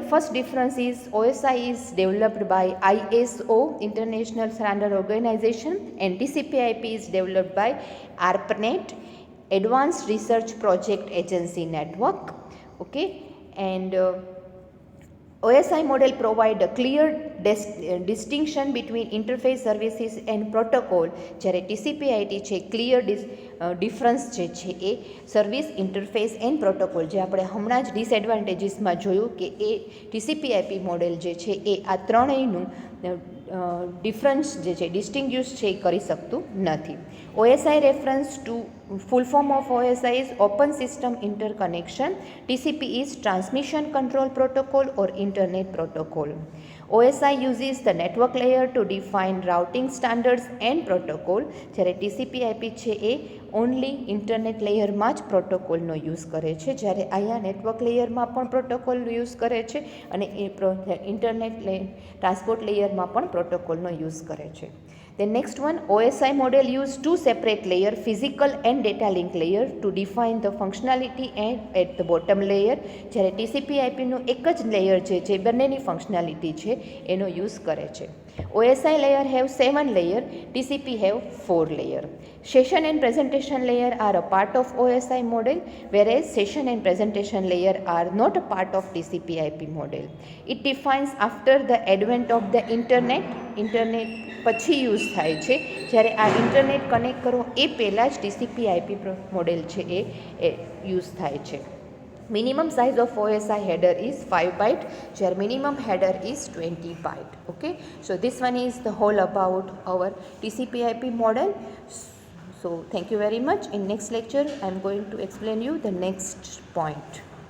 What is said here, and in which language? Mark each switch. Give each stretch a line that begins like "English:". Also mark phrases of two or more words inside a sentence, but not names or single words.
English: First difference is OSI is developed by ISO International Standard Organization and TCPIP is developed by ARPANET Advanced Research Project Agency Network. Okay, and OSI model provide a clear distinction between interface services and protocol,
Gujarati: જ્યારે TCPIP છે
English: clear difference
Gujarati: જે છે એ
English: service interface and protocol,
Gujarati: જે આપણે હમણાં જ ડિસએડવાન્ટેજીસમાં જોયું કે એ TCPIP મોડેલ જે છે એ આ ત્રણેયનું ડિફરન્સ જે છે ડિસ્ટિંગ્યુશ છે એ કરી શકતું નથી.
English: OSI reference to full form of OSI is Open System Interconnection. TCP is Transmission Control Protocol or Internet Protocol. OSI uses the network layer to define routing standards and protocol,
Gujarati: જ્યારે TCPIP છે એ
English: only internet
Gujarati: લેયરમાં જ પ્રોટોકોલનો યુઝ કરે છે, જ્યારે અહીંયા નેટવર્ક લેયરમાં પણ પ્રોટોકોલનો યુઝ કરે છે અને એ
English: internet transport
Gujarati: લેયરમાં પણ પ્રોટોકોલનો યુઝ કરે છે.
English: The next one, OSI model use two separate layer, physical and data link layer to define the functionality and at the bottom layer,
Gujarati: જ્યારે TCPIP નું એક જ લેયર છે જે બંનેની ફંક્શનાલિટી છે એનો યુઝ કરે છે.
English: OSI layer have 7 layer, TCP have 4 layer. Session and presentation layer are a part of OSI model, whereas session and presentation layer are not a part of TCPIP model. It defines after the advent of the internet
Gujarati: પછી યુઝ થાય છે, જ્યારે આ
English: internet connect
Gujarati: કરો એ પહેલાં જ TCPIP મોડેલ છે એ યુઝ થાય છે.
English: Minimum size of OSI header is 5 byte, where minimum header is 20 byte. Okay, so this one is the whole about our TCPIP model. So thank you very much. In next lecture I am going to explain you the next point.